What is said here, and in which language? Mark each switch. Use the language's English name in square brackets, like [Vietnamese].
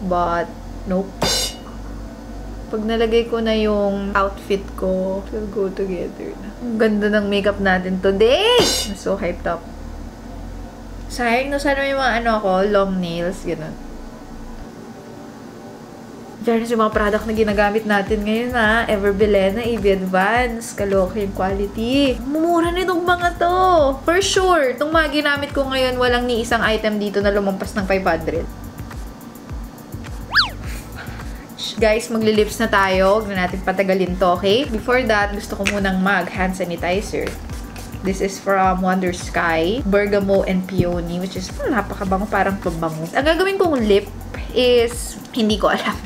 [Filipino] But, nope. Pag nalagay ko na yung outfit ko, [English] it will go together [Filipino] na. Ang ganda ng makeup natin today! [English] I'm so hyped up. [Filipino] Sayang, no? Sana may mga long nails, gano'n. Fairness yung mga product na ginagamit natin ngayon ha. Everbilena, EB Advance, kaloka yung quality. Mumura nitong mga to. [English] For sure, [Filipino] itong mga ginamit ko ngayon, walang ni isang item dito na lumampas ng 500. Guys, magli-lips na tayo. Huwag na natin patagalin to, okay? [English] Before that, [Filipino] gusto ko munang mag-hand sanitizer. [English] This is from Wonder Sky, Bergamo and Peony, which is [Filipino] napakabango, parang pabango. Ang gagawin kong lip is, hindi ko alam.